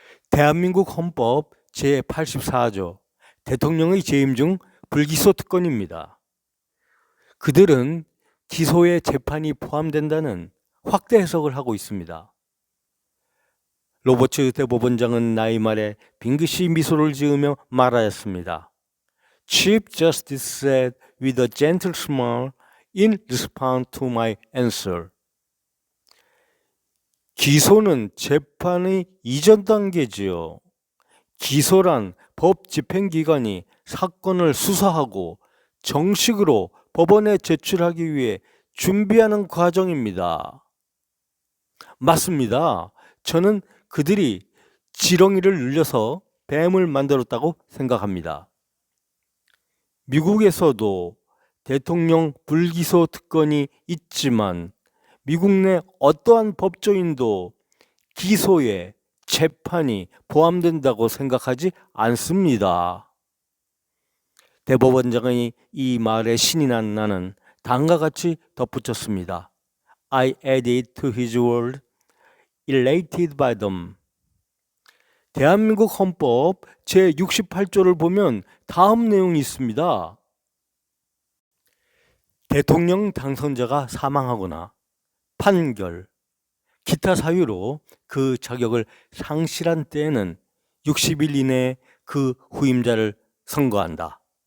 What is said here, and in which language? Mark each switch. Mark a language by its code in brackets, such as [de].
[ko] 대한민국 헌법 제84조 대통령의 재임 중 불기소 특권입니다. 그들은 기소에 재판이 포함된다는 확대 해석을 하고 있습니다. 로버츠 대법원장은 나의 말에 빙긋이 미소를 지으며 말하였습니다. [en] Chief Justice said with a gentle smile in response to my answer. [ko] 기소는 재판의 이전 단계지요. 기소란 법 집행기관이 사건을 수사하고 정식으로 법원에 제출하기 위해 준비하는 과정입니다. 맞습니다. 저는 그들이 지렁이를 늘려서 뱀을 만들었다고 생각합니다. 미국에서도 대통령 불기소 특권이 있지만 미국 내 어떠한 법조인도 기소에 재판이 포함된다고 생각하지 않습니다. 대법원장의 이 말에 신이 난 나는 다음과 같이 덧붙였습니다. [en] I added to his word, elated by them. [ko] 대한민국 헌법 제68조를 보면 다음 내용이 있습니다. 대통령 당선자가 사망하거나 판결, 기타 사유로 그 자격을 상실한 때에는 60일 이내에 그 후임자를 선거한다.